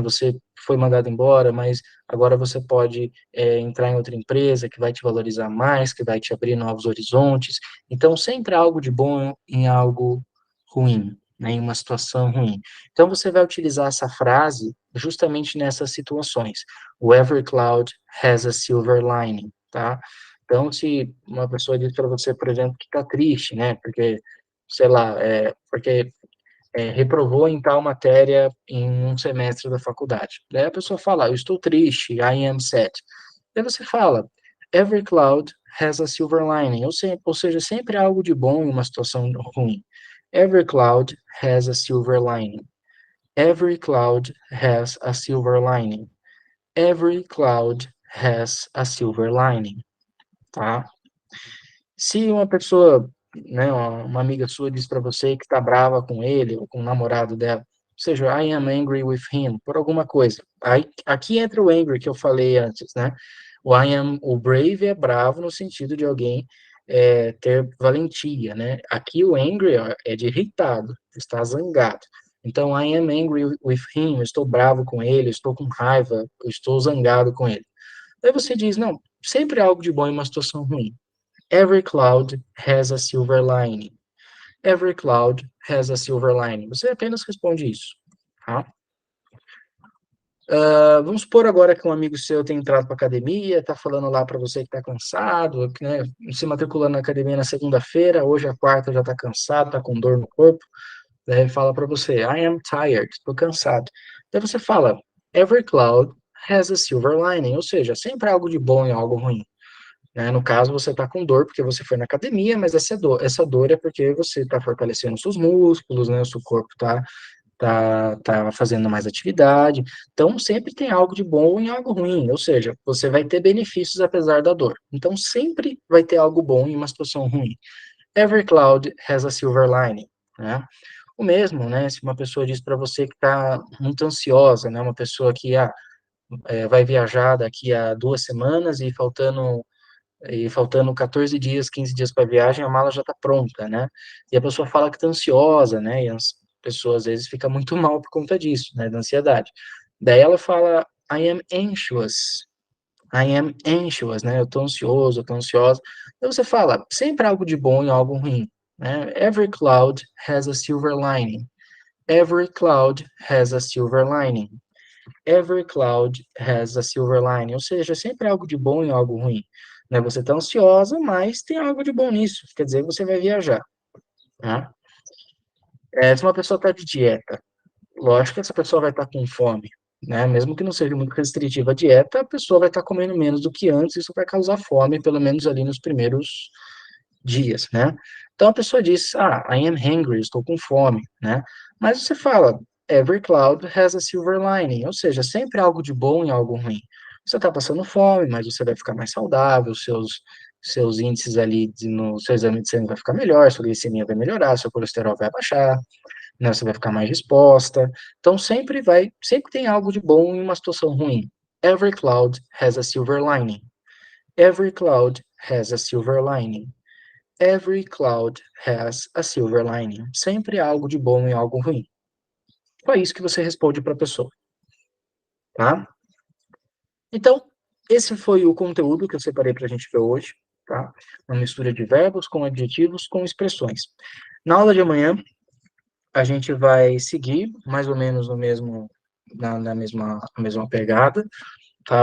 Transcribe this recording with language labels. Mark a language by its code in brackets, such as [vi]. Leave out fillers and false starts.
[pt] Você foi mandado embora, mas agora você pode entrar em outra empresa que vai te valorizar mais, que vai te abrir novos horizontes. Então, sempre há algo de bom em algo ruim, né? Em uma situação ruim. Então, você vai utilizar essa frase justamente nessas situações. O [en] every cloud has a silver lining, [pt] tá? Então, se uma pessoa diz para você, por exemplo, que está triste, né? Porque, sei lá, porque reprovou em tal matéria em um semestre da faculdade. Daí a pessoa fala, eu estou triste, [en] I am sad. [pt] Daí você fala, [en] every cloud has a silver lining, [pt] ou seja, sempre há algo de bom em uma situação ruim. [en] Every cloud has a silver lining. Every cloud has a silver lining. Every cloud has a silver lining, [pt] tá? Se uma pessoa, né, uma amiga sua diz para você que está brava com ele ou com o namorado dela, ou seja, [en] I am angry with him, [pt] por alguma coisa. Aí, aqui entra o angry que eu falei antes, né? O brave é bravo no sentido de alguém ter valentia, né? Aqui o angry é de irritado, está zangado. Então, [en] I am angry with him, [pt] eu estou bravo com ele, eu estou com raiva, eu estou zangado com ele. Aí você diz, não, sempre há algo de bom em uma situação ruim. [en] Every cloud has a silver lining. Every cloud has a silver lining. [pt] Você apenas responde isso, tá? Vamos supor agora que um amigo seu tem entrado para academia, está falando lá para você que está cansado, né, se matriculando na academia na segunda-feira, hoje é a quarta, já está cansado, está com dor no corpo, daí fala para você, [en] I am tired, [pt] estou cansado. Daí você fala, [en] every cloud has a silver lining, [pt] ou seja, sempre há algo de bom em algo ruim. Né? No caso, você está com dor porque você foi na academia, mas essa dor é porque você está fortalecendo seus músculos, né? O seu corpo tá fazendo mais atividade. Então, sempre tem algo de bom em algo ruim, ou seja, você vai ter benefícios apesar da dor. Então, sempre vai ter algo bom em uma situação ruim. [en] Every cloud has a silver lining, [pt] né? O mesmo, né? Se uma pessoa diz para você que está muito ansiosa, né? Uma pessoa que vai viajar daqui a 2 semanas e faltando 14 dias, 15 dias para a viagem, a mala já está pronta, né? E a pessoa fala que está ansiosa, né? E as pessoas às vezes ficam muito mal por conta disso, né? Da ansiedade. Daí ela fala, [en] I am anxious. I am anxious, [pt] né? Eu tô ansioso, eu tô ansiosa. Então você fala sempre algo de bom e algo ruim, né? [en] Every cloud has a silver lining. Every cloud has a silver lining. Every cloud has a silver lining. [pt] Ou seja, sempre algo de bom e algo ruim. Né? Você tá ansiosa, mas tem algo de bom nisso. Quer dizer, você vai viajar. Né? Se uma pessoa está de dieta, lógico que essa pessoa vai estar com fome, né? Mesmo que não seja muito restritiva a dieta, a pessoa vai estar comendo menos do que antes, isso vai causar fome, pelo menos ali nos primeiros dias, né? Então a pessoa diz, [en] I am hungry, [pt] estou com fome, né? Mas você fala, [en] every cloud has a silver lining, [pt] ou seja, sempre algo de bom e algo ruim. Você está passando fome, mas você vai ficar mais saudável, seus índices ali no seu exame de sangue vai ficar melhor, sua glicemia vai melhorar, seu colesterol vai baixar, né? Você vai ficar mais disposta. Então sempre tem algo de bom em uma situação ruim. [en] Every cloud has a silver lining. Every cloud has a silver lining. Every cloud has a silver lining. [pt] Sempre há algo de bom e algo ruim. É isso que você responde para a pessoa, tá? Então, esse foi o conteúdo que eu separei para a gente ver hoje, tá? Uma mistura de verbos com adjetivos com expressões. Na aula de amanhã, a gente vai seguir mais ou menos no mesmo, na mesma pegada, tá?